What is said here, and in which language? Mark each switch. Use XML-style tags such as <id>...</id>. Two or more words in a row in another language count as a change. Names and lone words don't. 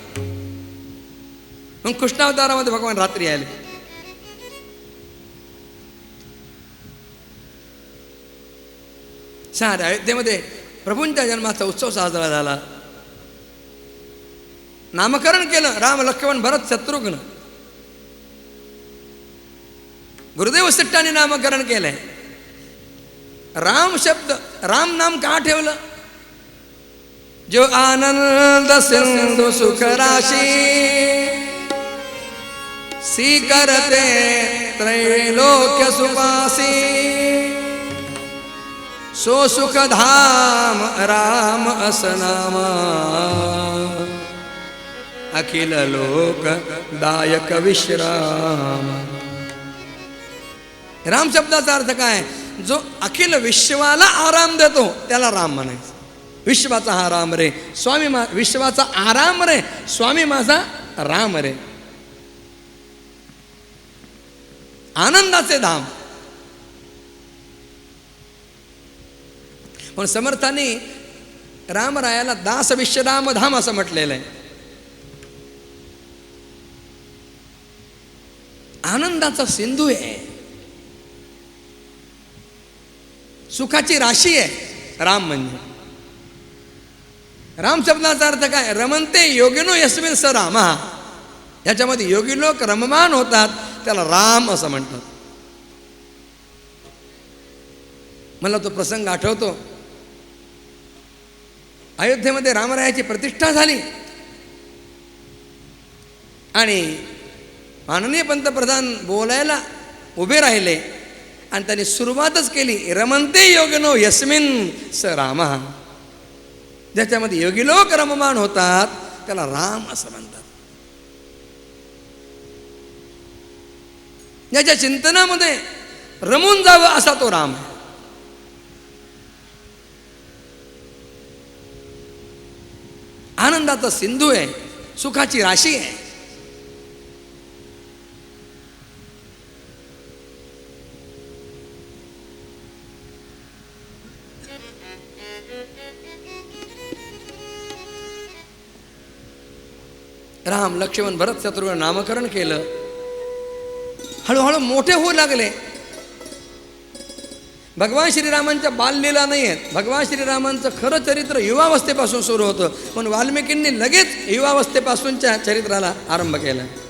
<mr>मग कृष्णावतारामध्ये भगवान रात्री आले. साऱ्या अयोध्येमध्ये प्रभूंच्या जन्माचा उत्सव साजरा झाला. नामकरण केलं. राम, लक्ष्मण, भरत, शत्रुघ्न. गुरुदेव सिट्टांनी नामकरण केलंय. राम शब्द, राम नाम का ठेवलं?</mr> <awa>जो आनंद सिंधु सुख राशी सी करते त्रैलोक्य सुपासी सो सुख धाम राम असनामा अखिल लोक दायक विश्राम.</awa> <mr>राम शब्दाचा अर्थ काय? जो अखिल विश्वाला आराम देतो त्याला राम म्हणायचं. विश्वाचा हा राम रे स्वामी, विश्वाचा आराम रे स्वामी माझा राम रे. आनंदाचे धाम. पण समर्थांनी रामरायाला दास विश्राम धाम असं म्हटलेलं आहे. आनंदाचा सिंधू आहे, सुखाची राशी आहे राम म्हणजे. राम शब्दाचा अर्थ काय?</mr> <sa>रमनते योगिनो यस्मिन् स रामः.</sa> <mr>याच्यामध्ये योगी लोक रममान होतात, त्याला राम असं म्हणतात. मला तो प्रसंग आठवतो. अयोध्येमध्ये रामरायाची प्रतिष्ठा झाली आणि माननीय पंतप्रधान बोलायला उभे राहिले आणि त्यांनी सुरुवातच केली,</mr> <sa>रमनते योगिनो यस्मिन् स रामः.</sa> <mr>ज्याच्यामध्ये योगी लोक रममान होतात त्याला राम असं म्हणतात. ज्याच्या चिंतनामध्ये रमून जावं असा तो राम आहे. आनंदाचा सिंधू आहे, सुखाची राशी आहे. राम लक्ष्मण भरत शत्रुघ्न नामकरण केलं, हळूहळू मोठे होऊ लागले. भगवान श्रीरामांच्या बाललीला नाही आहेत. भगवान श्रीरामांचं खरं चरित्र युवावस्थेपासून सुरू होतं, पण वाल्मिकींनी लगेच युवावस्थेपासूनच्या चरित्राला आरंभ केला.</mr>